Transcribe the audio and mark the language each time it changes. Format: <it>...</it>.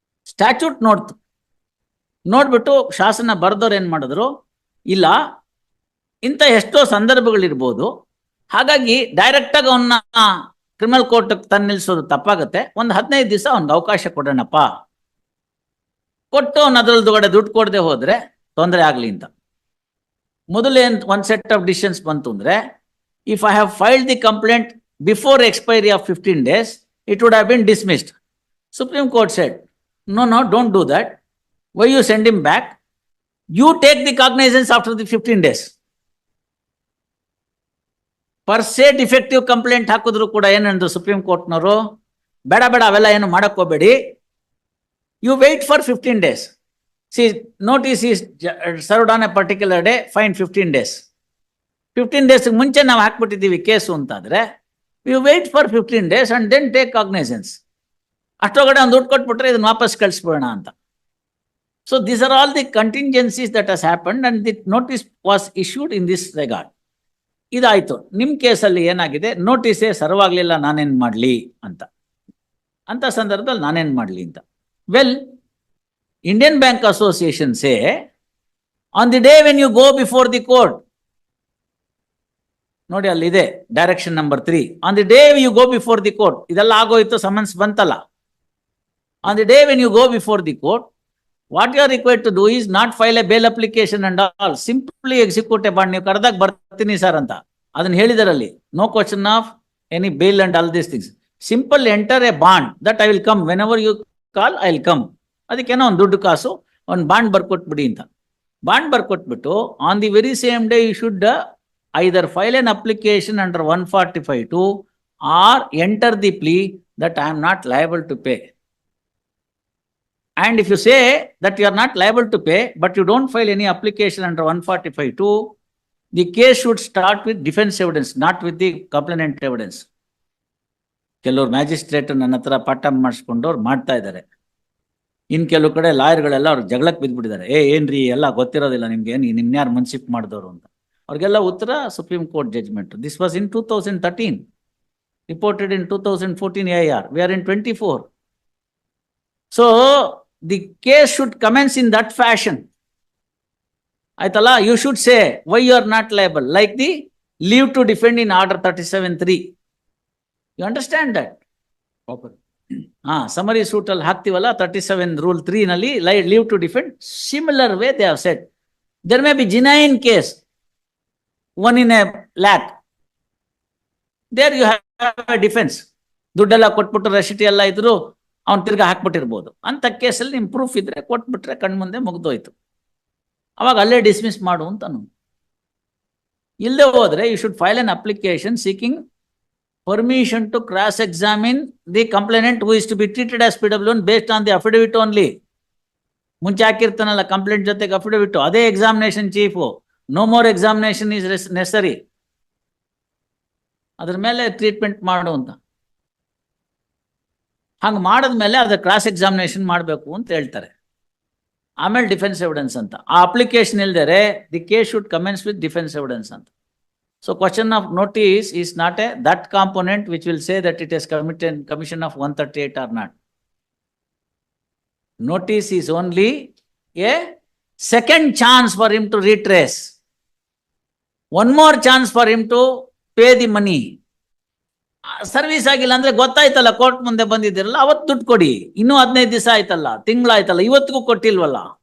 <kn>Statute ನೋಡ್ಬಿಟ್ಟು ಶಾಸನ ಬರೆದವ್ರು ಏನ್ ಮಾಡಿದ್ರು, ಇಲ್ಲ ಇಂಥ ಎಷ್ಟೋ ಸಂದರ್ಭಗಳಿರ್ಬೋದು, ಹಾಗಾಗಿ ಡೈರೆಕ್ಟ್ ಆಗಿ ಅವನ್ನ ಕ್ರಿಮಿನಲ್ ಕೋರ್ಟ್ ತಂದು ನಿಲ್ಸೋದು ತಪ್ಪಾಗತ್ತೆ, ಒಂದು 15 ದಿವಸ ಅವ್ನಿಗೆ ಅವಕಾಶ ಕೊಡೋಣಪ್ಪ, ಕೊಟ್ಟು ಅವ್ನ ಅದ್ರಲ್ದುಗಡೆ ದುಡ್ಡು ಕೊಡದೆ ಹೋದ್ರೆ ತೊಂದರೆ ಆಗ್ಲಿ ಅಂತ. ಮೊದಲೇನ್ ಒಂದು ಸೆಟ್ ಆಫ್ ಡಿಸಿಷನ್ಸ್ ಬಂತು ಅಂದ್ರೆ,</kn> <en>if I have filed the complaint before expiry of 15 days, it would have been dismissed. Supreme Court said, no, don't do that. Why you send him back? You take the cognizance after the 15 days. Per se defective complaint</en> <kn>ಹಾಕಿದ್ರು ಕೂಡ ಏನಂದ್ರು supreme ಕೋರ್ಟ್ನವರು, ಬೇಡ ಅವೆಲ್ಲ ಏನು ಮಾಡಕ್ ಹೋಗ್ಬೇಡಿ,</kn> <en>you wait for 15 days. See, notice is served on a particular day, fine 15 days. 15 days</en> <kn>ಮುಂಚೆ ನಾವು ಹಾಕ್ಬಿಟ್ಟಿದ್ದೀವಿ ಕೇಸು ಅಂತಾದ್ರೆ,</kn> <en>You wait for 15 days and then take cognizance.</en> <kn>ಅಷ್ಟೊಳಗಡೆ ಒಂದು ದುಡ್ಡು ಕೊಟ್ಬಿಟ್ರೆ ಇದನ್ನ ವಾಪಸ್ ಕಳಿಸ್ಬೋಣ ಅಂತ.</kn> <en>So these are all the contingencies that has happened and the notice was issued in this regard.</en> <kn>ಇದಾಯ್ತು. ನಿಮ್ಮ ಕೇಸಲ್ಲಿ ಏನಾಗಿದೆ, ನೋಟಿಸೇ ಸರ್ವಾಗ್ಲಿಲ್ಲ, ನಾನೇನ್ ಮಾಡ್ಲಿ ಅಂತ ಸಂದರ್ಭದಲ್ಲಿ ನಾನೇನ್ ಮಾಡ್ಲಿ ಅಂತ.</kn> <en>well, Indian bank association say on the day when you go before the court,</en> <kn>ನೋಡಿ ಅಲ್ಲಿದೆ direction number 3,</kn> <en>on the day you go before the court,</en> <kn>ಇದೆಲ್ಲ ಆಗೋಯ್ತು, ಸಮನ್ಸ್ ಬಂತಲ್ಲ.</kn> <en>On the day when you go before the court, what you are required to do is not file a bail application and all, simply execute a bond.</en> <kn>ನೀವು ಕರೆದಾಗ ಬರ್ತೀನಿ sir ಅಂತ ಅದನ್ನ ಹೇಳಿದಾರಲ್ಲಿ,</kn> <en>No question of any bail and all these things, simple enter a bond that I will come whenever you call I will come.</en> <kn>ಅದಕ್ಕೇನೋ ಒಂದು ದುಡ್ಡು ಕಾಸು ಒಂದು bond ಬರ್ಕೊಟ್ಬಿಡಿ ಅಂತ. Bond ಬರ್ಕೊಟ್ಬಿಟ್ಟು</kn> <en>On the very same day you should either file an application under 145(2) or enter the plea that I am not liable to pay. And if you say that you are not liable to pay, but you don't file any application under 145(2), the case should start with defense evidence, not with the complainant evidence.</en> <kn>ಕೆಲವರು magistrate ನನ್ನ ಹತ್ರ ಪಾಠ ಮಾಡಿಸ್ಕೊಂಡವ್ರು ಮಾಡ್ತಾ ಇದ್ದಾರೆ. ಇನ್ ಕೆಲವು ಕಡೆ ಲಾಯರ್ಗಳೆಲ್ಲ ಅವ್ರಿಗೆ ಜಗಳಕ್ಕೆ ಬಿದ್ದುಬಿಟ್ಟಿದ್ದಾರೆ. ಏನ್ರಿ ಎಲ್ಲ ಗೊತ್ತಿರೋದಿಲ್ಲ ನಿಮ್ಗೆ, ನಿಮ್ನ್ಯಾರು ಮನ್ಸಿಪ್ ಮಾಡಿದವರು ಅಂತ. ಅವ್ರಿಗೆಲ್ಲ ಉತ್ತರ supreme court judgment.</kn> <en>This was in 2013, reported in 2014 AIR. We are in 24. So the case should commence in that fashion.</en> <kn>ಆಯ್ತಲ್ಲ,</kn> <en>You should say why you are not liable, like the leave to defend in order 37(3). You understand that?</en> <kn>Summary suit ಅಲ್ಲಿ ಹಾಕ್ತಿವಲ್ಲ 37 rule 3 ನಲ್ಲಿ</kn> <en>Leave to defend similar way they have set there may be genuine case 1 in a lakh. There you have a defence.</en> <kn>ದುಡ್ಡೆಲ್ಲ ಕೊಟ್ಬಿಟ್ಟು ರಶೀಟಿ ಎಲ್ಲ ಇದ್ರು ಅವ್ನು ತಿರ್ಗಾ ಹಾಕ್ಬಿಟ್ಟಿರ್ಬೋದು. ಅಂತ ಕೇಸಲ್ಲಿ ನಿಮ್ ಪ್ರೂಫ್ ಇದ್ರೆ ಕೊಟ್ಬಿಟ್ರೆ ಕಣ್ಮುಂದೆ ಮುಗ್ದೋಯ್ತು. ಅವಾಗ ಅಲ್ಲೇ ಡಿಸ್ಮಿಸ್ ಮಾಡು ಅಂತಾನು. ಇಲ್ಲದೆ ಹೋದ್ರೆ</kn> <en>You should file an application seeking permission to cross-examine the complainant who is to be treated as PW based on the affidavit only.</en> <kn>ಮುಂಚೆ ಹಾಕಿರ್ತಾನಲ್ಲ ಕಂಪ್ಲೇಂಟ್ ಜೊತೆಗೆ ಅಫಿಡವಿಟ್, ಅದೇ examination chief.</kn> <en>No more examination is necessary.</en> <kn>ಅದ್ರ ಮೇಲೆ treatment ಮಾಡು ಅಂತ. ಹಂಗೆ ಮಾಡಿದ್ಮೇಲೆ ಅದ್ರ ಕ್ರಾಸ್ ಎಕ್ಸಾಮಿನೇಷನ್ ಮಾಡಬೇಕು ಅಂತ ಹೇಳ್ತಾರೆ. ಆಮೇಲೆ ಡಿಫೆನ್ಸ್ ಎವಿಡೆನ್ಸ್ ಅಂತ. ಆ application ಇಲ್ದರೆ</kn> <en>The case should commence with defence evidence ಅಂತ. So question of notice is not that component which will say that it has committed commission of 138 or not. Notice is only a second chance for him to retrace. One more chance for him to pay the money.</en> <kn>Service ಆಗಿಲ್ಲ ಅಂದ್ರೆ ಗೊತ್ತಾಯ್ತಲ್ಲ, court ಮುಂದೆ ಬಂದಿದ್ದೀರಲ್ಲ, ಅವತ್ತು ದುಡ್ಡು ಕೊಡಿ. ಇನ್ನೂ 15 ದಿವಸ ಆಯ್ತಲ್ಲ, ತಿಂಗಳಾಯ್ತಲ್ಲ, ಇವತ್ತಿಗೂ ಕೊಟ್ಟಿಲ್ವಲ್ಲ.</kn>